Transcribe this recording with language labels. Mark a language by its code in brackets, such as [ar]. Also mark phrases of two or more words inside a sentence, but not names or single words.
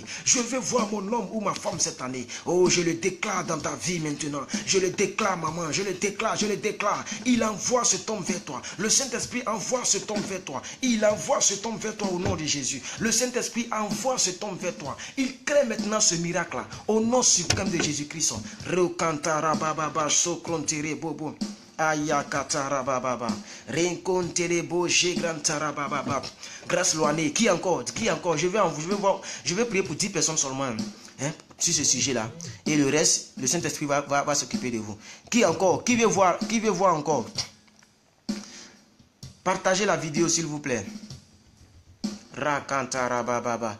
[fr] Je veux voir mon homme ou ma femme cette année. Oh, je le déclare dans ta vie maintenant. Je le déclare, maman. Je le déclare, je le déclare. Il envoie cet homme vers toi. Le Saint-Esprit envoie cet homme vers toi. Il envoie cet homme vers toi au nom de Jésus. Le Saint-Esprit envoie cet homme vers toi. Il crée maintenant ce miracle-là. Au nom suprême de Jésus-Christ. Reukantara bababa sokrontere bobo. Ayakatara bababa. Renkontere bo jegrantara bababa. Grâce Loané. Qui encore? Qui encore? Je vais prier pour 10 personnes seulement. Hein, sur ce sujet-là. Et le reste, le Saint-Esprit va s'occuper de vous. Qui encore? Qui veut voir? Qui veut voir encore? Partagez la vidéo s'il vous plaît. Rakantara bababa.